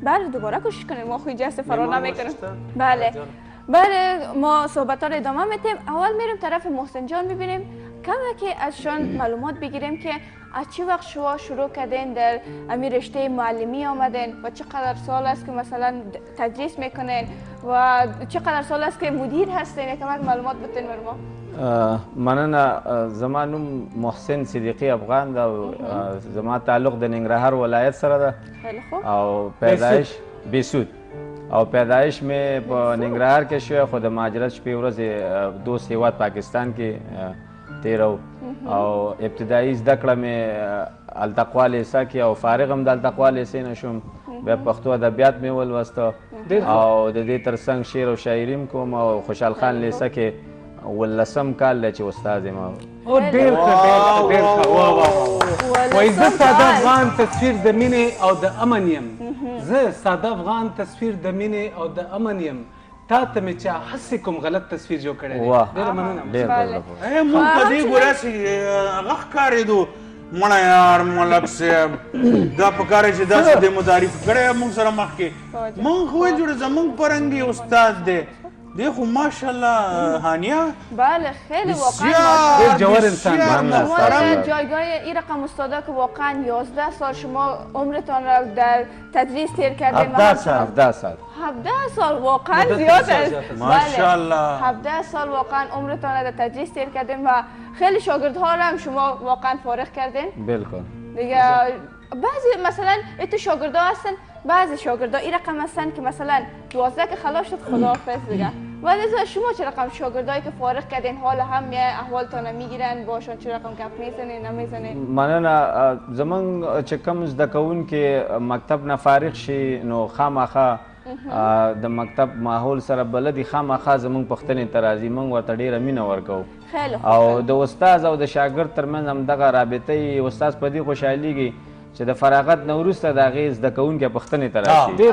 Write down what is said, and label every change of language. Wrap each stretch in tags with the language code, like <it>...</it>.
<fa>بله دوباره کوشش کنیم ما خوی جست فرار نمیکنیم بله ما صحبت ها رو ادامه میتیم اول میریم طرف محسن جان میبینیم کمه که ازشان معلومات بگیریم که از چه وقت شما شروع کردین در امی رشته معلمی آمدین و چقدر سال است که مثلا تدریس میکنین و چقدر سال است که مدیر هستین؟ یکمک معلومات بتین بر ما.</fa> <ps>مننه. زما نوم محسن صدیقی افغان ده او زما تعلق د ننګرهار ولایت سره ده او پیدایش بیسود او پیدایش مې په ننګرهار کې شوی خو د مهاجرت شپې ورځې دوست هیواد پاکستان کې تیرو او ابتدایي زده کړه مې التقوا لیسه کې او فارغ هم د التقوا لیسې نه شوم. بیا پښتو ادبیات مې ولوسته او د دې ترڅنګ شعر او شاعري هم کوم او خوشحال خان لیسه کې 18 کال دی چې استاد یم. او ډېر ښه ډېر ښه. واه واه وایي زه ساده افغان تصویر د مینې او د امن یم. زه ساده افغان تصویر د مینې او د امن یم. تا ته مې چا هسې کوم غلط تصویر جوړ کړی دی. ډېره مننه. موږ په دې ګوراسې هغه ښکارېدو مړه یار ملک صاحب دا پکار چې داسې د متعارف کړی موږ سره مخکې موږ خو یې جوړ زموږ فرهنګي استاد دی دی خو ماشاءالله هانیه</ps> <fa>بله خیلی واقعا یک جوار انسان شما در جایگاه این رقم استادا که واقعا 11 سال شما عمرتان را در تدریس تیر کردین. 17 سال واقعا زیاد است. ماشاءالله 17 سال واقعا عمرتان را در تدریس تیر کردین و خیلی شاگردها را هم شما واقعا فارغ کردین. بالکل دیگه بعضی مثلا ایتو شاگردا هستن، بعضی شاگردا این رقم هستن که مثلا 12 که خلاص شد خداحافظ دیگه. ولی شما چه رقم شاگردایی که فارغ کردین حال هم احوالتان میگیرن باشون چه رقم گپ میزنین نمیزنین؟</fa> <ps>مننه. زمونږ چې کوم زده کوونکي مکتب نه فارغ شي نو خامخا د مکتب ماحول سره بلدي خامخا زمونږ پوښتنې ته راځي. موږ ورته ډېره مینه ورکوو او د استاد او د شاګرد ترمنځ همدغه رابطه استاد په دې خوشحالیږي چې د فراغت نه وروسته د هغې زده کوونکي پوښتنې ته راشي.</ps>